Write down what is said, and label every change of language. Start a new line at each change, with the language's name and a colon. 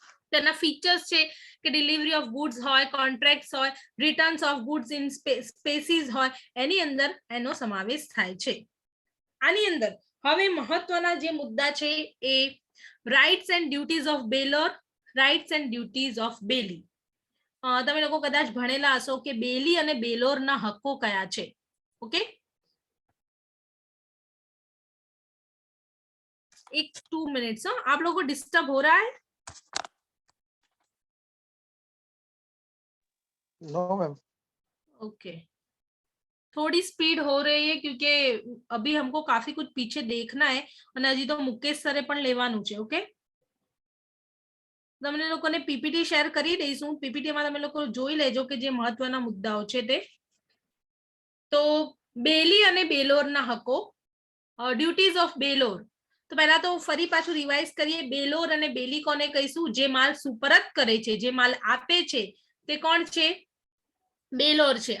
Gujarati: તેના ફીચર્સ છે કે ડિલિવરી ઓફ ગુડ્સ હોય, કોન્ટ્રાક્ટ્સ હોય, returns of goods in spaces હોય, એની અંદર એનો સમાવેશ થાય છે. આની અંદર હવે મહત્વના જે મુદ્દા છે એ rights and duties of baler, rights and duties of બેલી. તમે લોકો કદાચ ભણેલા હશો કે બેલી અને બેલોરના હક્કો કયા છે.
Hindi: ઓકે, एक 2 मिनट्स. आप लोगों को डिस्टर्ब हो रहा है? No ma'am. ओके, थोड़ी स्पीड हो रही है क्योंकि अभी हमको काफी कुछ पीछे देखना है
Gujarati: અને હજી તો મુકેશ સરે પણ લેવાનું છે. ઓકે, તમને લોકોને પીપીટી શેર કરી દઈશું. પીપીટી માં તમે લોકો જોઈ લેજો કે જે મહત્વના મુદ્દાઓ છે તે. તો બેલી અને બેલોરના હકો, ડ્યુટીઝ ઓફ બેલોર. તો પહેલા તો ફરી પાછું રિવાઇઝ કરીએ. બેલોર અને બેલી કોને કહીશું? જે માલ સુપરત કરે છે, જે માલ આપે છે તે કોણ છે? બેલોર છે.